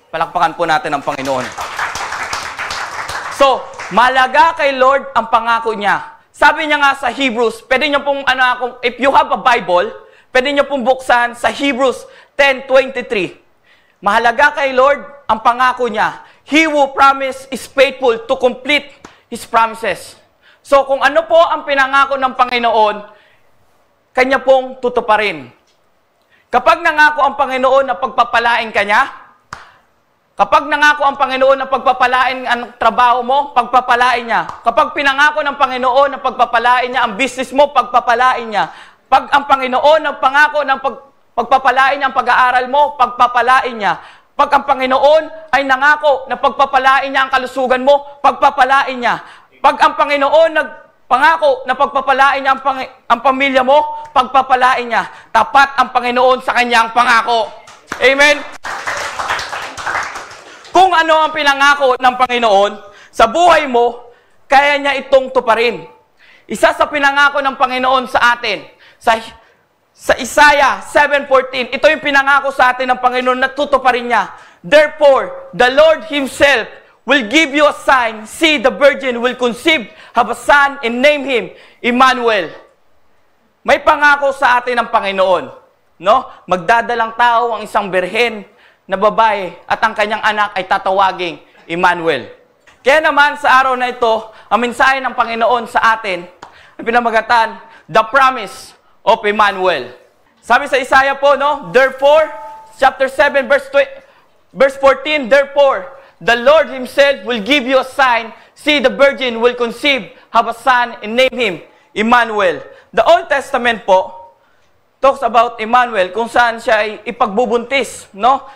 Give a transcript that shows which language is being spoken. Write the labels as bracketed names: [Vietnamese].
[Filipino] Palakpakan po natin ang Panginoon. So, malaga kay Lord ang pangako niya. Sabi niya nga sa Hebrews, pwede niyo pong, [English] if you have a Bible, [Filipino] pwede niyo pong buksan sa Hebrews 10:23. Mahalaga kay Lord ang pangako niya. [English] He who promise is faithful to complete His promises. [Filipino] So, kung ano po ang pinangako ng Panginoon, Kanya pong tutuparin. Kapag nangako ang Panginoon na pagpapalain ka niya, kapag nangako ang Panginoon na pagpapalain ang trabaho mo, pagpapalain niya. Kapag pinangako ng Panginoon na pagpapalain niya ang business mo, pagpapalain niya. Pag ang Panginoon ang pangako ng pagpapalain niya ang pag-aaral mo, pagpapalain niya. Pag ang Panginoon ay nangako na pagpapalain niya ang kalusugan mo, pagpapalain niya. Pag ang Panginoon pangako na pagpapalain niya ang pamilya mo, pagpapalain niya. Tapat ang Panginoon sa kanyang pangako. Amen? Kung ano ang pinangako ng Panginoon sa buhay mo, kaya niya itong tuparin. Isa sa pinangako ng Panginoon sa atin, sa Isaiah 7:14, ito yung pinangako sa atin ng Panginoon na tutuparin niya. [English] Therefore, the Lord Himself will give you a sign. See, the virgin will conceive, have a son, and name him Emmanuel. [Filipino] May pangako sa atin ng Panginoon. No? Magdadalang tao ang isang birhen na babae at ang kanyang anak ay tatawaging Emmanuel. Kaya naman sa araw na ito, ang mensahe ng Panginoon sa atin ay pinamagatan, [English] the promise of Emmanuel. [Filipino] Sabi sa Isaiah po, no? [English] Therefore, chapter 7, verse 14, therefore, the Lord Himself will give you a sign. See, the virgin will conceive, have a son, and name him Emmanuel. The Old Testament po talks about Emmanuel [Filipino] kung saan siya ay ipagbubuntis, no?